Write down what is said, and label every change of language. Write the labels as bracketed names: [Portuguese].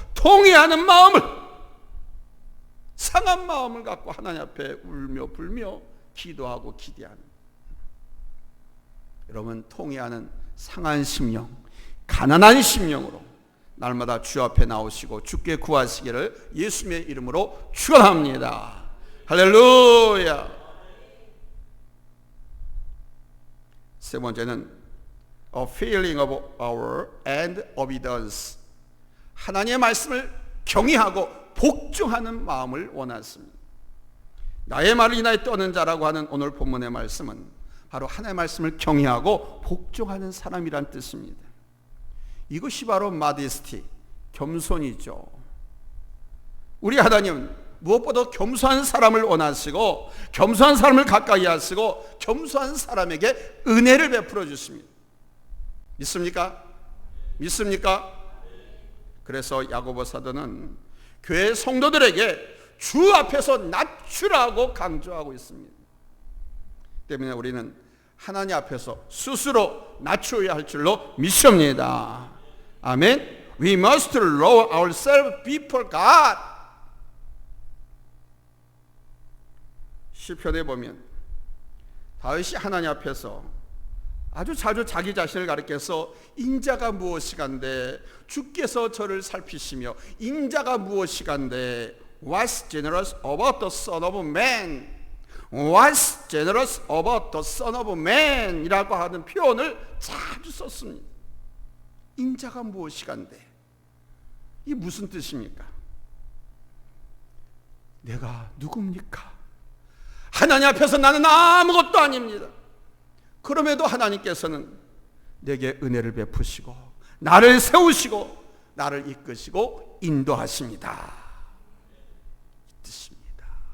[Korean] 통회하는 마음을, 상한 마음을 갖고 하나님 앞에 울며 불며 기도하고 기대하는. 여러분, 통회하는 상한 심령, 가난한 심령으로 날마다 주 앞에 나오시고 주께 구하시기를 예수님의 이름으로 축원합니다. 할렐루야. 세 번째는 [English] a feeling of awe and obedience. [Korean] 하나님의 말씀을 경외하고 복종하는 마음을 원하십니다. 나의 말을 인하여 떠는 자라고 하는 오늘 본문의 말씀은 바로 하나님의 말씀을 경외하고 복종하는 사람이란 뜻입니다. 이것이 바로 마디스티, 겸손이죠. 우리 하나님은 무엇보다 겸손한 사람을 원하시고 겸손한 사람을 가까이 하시고 겸손한 사람에게 은혜를 베풀어 주십니다. 믿습니까? 믿습니까? 그래서 야고보 사도는 교회 성도들에게 주 앞에서 낮추라고 강조하고 있습니다. 때문에 우리는 하나님 앞에서 스스로 낮추어야 할 줄로 믿습니다. 아멘. [English] We must lower ourselves before God. [Korean] 시편에 보면 다윗이 하나님 앞에서 아주 자주 자기 자신을 가리켜서 인자가 무엇이간데 주께서 저를 살피시며 인자가 무엇이간데 [English] What's generous about the son of man? What's generous about the son of man? [Korean] 이라고 하는 표현을 자주 썼습니다. 인자가 무엇이간데 이게 무슨 뜻입니까? 내가 누굽니까? 하나님 앞에서 나는 아무것도 아닙니다. 그럼에도 하나님께서는 내게 은혜를 베푸시고 나를 세우시고 나를 이끄시고 인도하십니다. 이 뜻입니다.